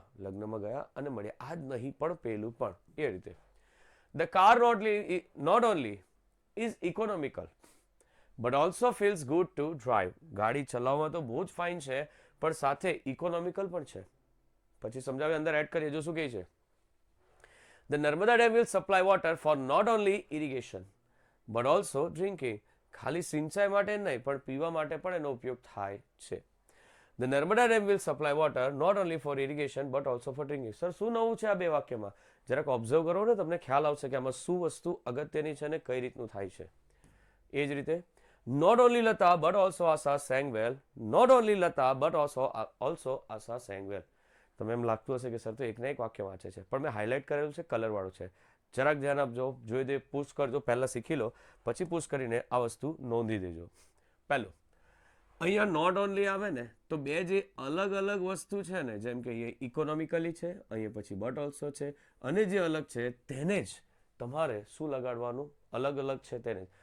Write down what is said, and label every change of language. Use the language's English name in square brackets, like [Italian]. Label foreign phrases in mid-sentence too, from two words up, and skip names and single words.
[Gujarati] લગ્નમાં ગયા અને મળ્યા, આ જ નહીં પણ પેલું પણ, એ રીતે. [English] the car not only is economical but also feels good to drive. [Gujarati] ગાડી ચલાવવામાં તો બહુ જ ફાઇન છે પણ સાથે ઇકોનોમિકલ પણ છે. પછી સમજાવે, અંદર એડ કરીએ, જો શું કહે છે. [English] The Narmada Dam will supply water for not only irrigation but also drinking. [Gujarati] ખાલી સિંચાઈ માટે નહીં પણ પીવા માટે પણ એનો ઉપયોગ થાય છે. [English] The Narmada Dam will supply water not only for irrigation but also for drinking. [Gujarati] સર શું નવું છે આ બે વાક્યમાં? જરાક ઓબ્ઝર્વ કરો ને, તમને ખ્યાલ આવશે કે આમાં શું વસ્તુ અગત્યની છે અને કઈ રીતનું થાય છે. એ જ રીતે, [English] not only Lata but also Asa sang well. Not only Lata but also Asa sang well. [Gujarati] તમે એમ લાગતું હશે કે સર તો એકને એક વાક્ય વાંચે છે, પણ મેં હાઇલાઇટ કરેલું છે, કલરવાળું છે. જરાક ધ્યાન આપજો, જોઈ દે, પુશ કરજો, પહેલાં શીખી લો, પછી પુશ કરીને આ વસ્તુ નોંધી દેજો. પહેલું, અહીંયા [English] not only [Gujarati] આવે ને તો બે જે અલગ અલગ વસ્તુ છે ને, જેમ કે અહીંયા ઇકોનોમિકલી છે, અહીંયા પછી [English] but also [Gujarati] છે, અને જે અલગ છે તેને જ તમારે શું લગાડવાનું, અલગ અલગ છે તેને જ.